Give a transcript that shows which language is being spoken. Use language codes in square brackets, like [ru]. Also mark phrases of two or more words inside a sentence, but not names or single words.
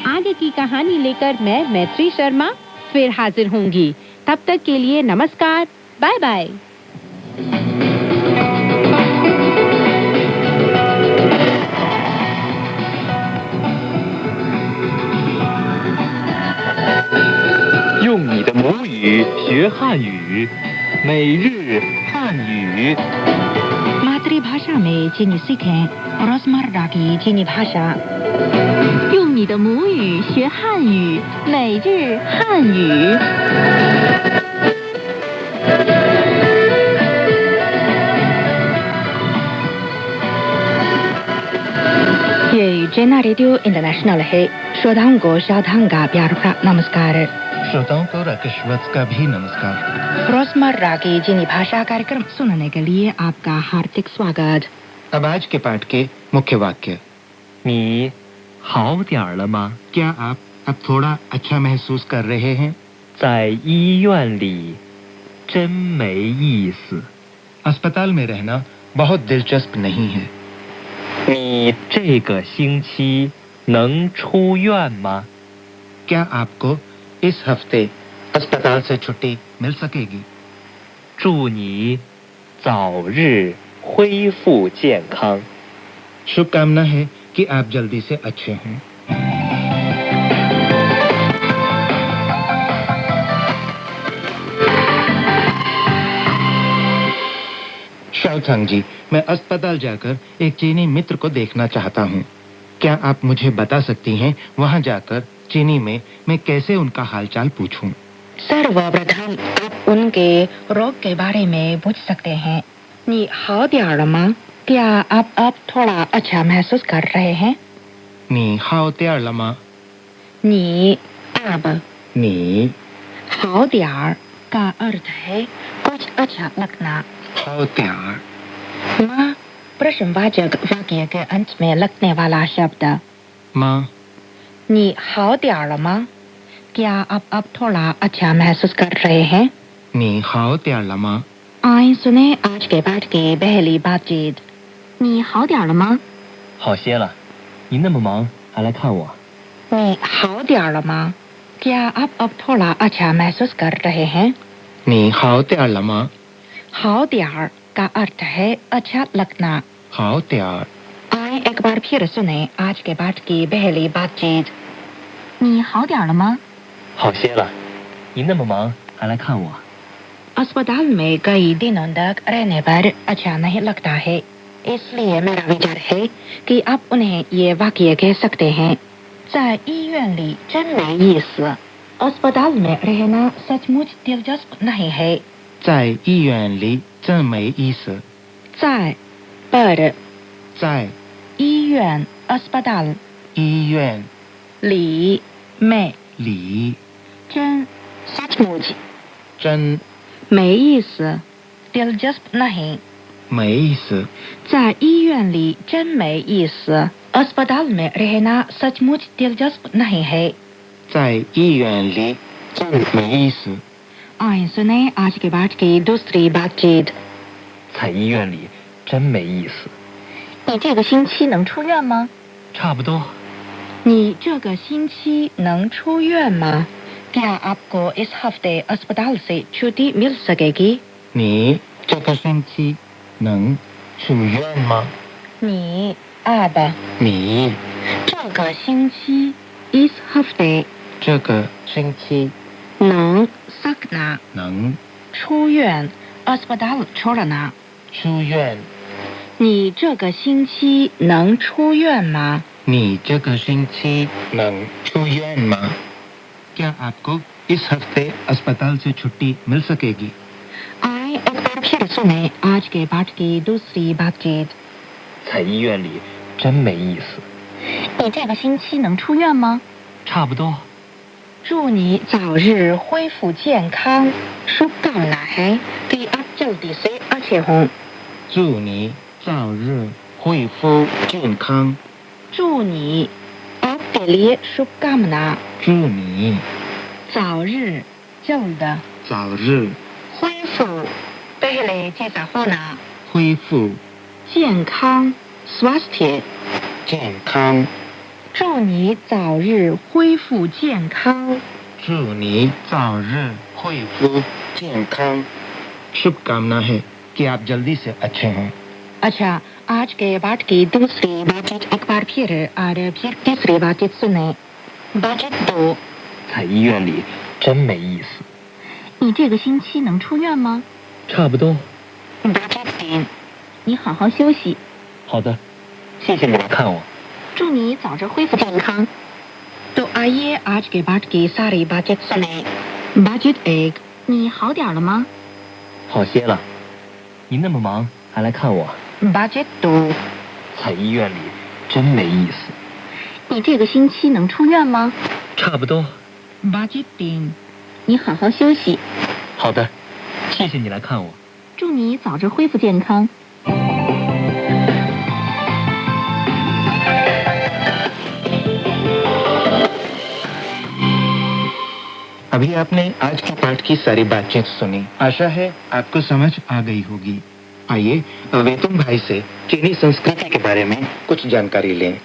[hi] आगे की कहानी लेकर मैं मैत्री शर्मा फिर हाजिर होंगी। तब तक के लिए नमस्कार, बाय बाय। [zh] 用你的母语学汉语，每日汉语。 [hi] मातृभाषा में चीनी सीखें, रोजमर्रा की चीनी भाषा। [zh] 用你的母语学汉语，每日汉语。 [hi] ये जेना रेडियो इंटरनेशनल है। श्रोताओं को शादांग का प्यार भरा नमस्कार। श्रोताओं को राकेश वत्स का भी नमस्कार। रोजमर्रा की चीनी भाषा कार्यक्रम सुनने के लिए आपका हार्दिक स्वागत। अब आज के पाठ के मुख्य वाक्य। [zh] 你好点儿了吗？ [hi] क्या आप अब थोड़ा अच्छा महसूस कर रहे हैं? [zh] 在医院里真没意思。 [hi] अस्पताल में रहना बहुत दिलचस्प नहीं है। [zh] 你这个星期能出院吗？ [hi] क्या आपको इस हफ्ते अस्पताल से छुट्टी मिल सकेगी? [zh] 祝你早日恢复健康。 [hi] शुभकामना है कि आप जल्दी से अच्छे हों। शाओथांग जी, मैं अस्पताल जाकर एक चीनी मित्र को देखना चाहता हूँ। क्या आप मुझे बता सकती हैं वहाँ जाकर चीनी में मैं कैसे उनका हालचाल पूछूं? सर्वप्रथम आप उनके रोग के बारे में पूछ सकते हैं। [zh] 你好点儿了吗? [hi] क्या आप अब थोड़ा अच्छा महसूस कर रहे हैं? [zh] 你好点儿了吗? 你 अब 你好点儿 [hi] का अर्थ है कुछ अच्छा लगना। [zh] 好点儿 [hi] माँ, प्रश्नवाचक वाक्य के अंत में लगने वाला शब्द। माँ, [zh] 你好点儿了吗? [hi] क्या आप अब थोड़ा अच्छा महसूस कर रहे हैं? [zh] 你好点了吗? [hi] आइए सुने आज के पाठ की पहली बातचीत। [zh] 你好点儿了吗？好些了，你那么忙还来看我。你好点儿了吗? [hi] क्या आप अब थोड़ा अच्छा महसूस कर रहे हैं? [zh] 你好点了吗? 好点儿 [hi] का अर्थ है अच्छा लगना। [zh] 好点儿。 [hi] आइए एक बार फिर सुने आज के पाठ की पहली बातचीत। [zh] 你好点儿了吗？好些了，你那么忙还来看我。 [hi] अस्पताल में कई दिनों तक रहने पर अच्छा नहीं लगता है, इसलिए मेरा विचार है कि आप उन्हें ये वाक्य कह सकते हैं। [zh] 在医院里真没意思。 [hi] अस्पताल में रहना सचमुच दिलचस्प नहीं है। [zh] 在医院里真没意思。在 पर 在医院 अस्पताल 医院里 में 里真 सचमुच 真没意思 [hi] दिलचस्प नहीं। [zh] 没意思。在医院里真没意思。 [hi] अस्पताल में रहना सचमुच दिलचस्प नहीं है। [zh] 在医院里真没意思。 [hi] आइए सुने आज के पाठ की दूसरी बातचीत। [zh] 在医院里真没意思。你这个星期能出院吗？差不多。你这个星期能出院吗? [hi] क्या आपको इस हफ्ते अस्पताल से छुट्टी मिल सकेगी? [zh] 你这个星期能出院吗? 你 अब 你这个星期 [hi] इस हफ्ते [zh] 这个星期能 सकना 能 [hi] 出院 अस्पताल छोड़ना। [zh] 出院。你这个星期能出院吗? 你这个星期能出院吗? [hi] क्या आपको इस हफ्ते अस्पताल से छुट्टी मिल सकेगी? आइए एक बार फिर सुने आज के पाठ की दूसरी बातचीत। [zh] 在医院里真没意思。你这个星期能出院吗？差不多。祝你早日恢复健康。 [hi] शुभकामना है कि आप जल्दी से अच्छे हों। [zh] 祝你早日恢复健康。祝你 [hi] आपके लिए शुभकामना। [zh] 祝你早日 जल्द 早日 [hi] 恢复 पहले जैसा होना। [zh] 恢复健康 स्वास्थ्य। 健康。祝你早日恢复健康。祝你早日恢复健康。 [hi] शुभकामना है कि आप जल्दी से अच्छे हों। अच्छा, आज के पाठ की दूसरी बातचीत एक बार फिर और फिर तीसरी बातचीत सुने। बातचीत 2। [zh] 在医院里真没意思。你这个星期能出院吗？差不多。 [hi] बातचीत 3। [zh] 你好好休息。好的，谢谢你来看我。祝你早日恢复健康。 [hi] तो आइए आज के पाठ की सारी बातचीत सुने। बातचीत 1। [zh] 你好点儿了吗？好些了，你那么忙还来看我。 [hi] बातचीत 2। [zh] 在医院里真没意思。你这个星期能出院吗？差不多。 [hi] बातचीत 3। [zh] 你好好休息。好的，谢谢你来看我。祝你早日恢复健康。 [hi] अभी आपने आज के पाठ की सारी बातचीत सुनी। आशा है आपको समझ आ गई होगी। आइए वेतुम भाई से चीनी संस्कृति के बारे में कुछ जानकारी लें।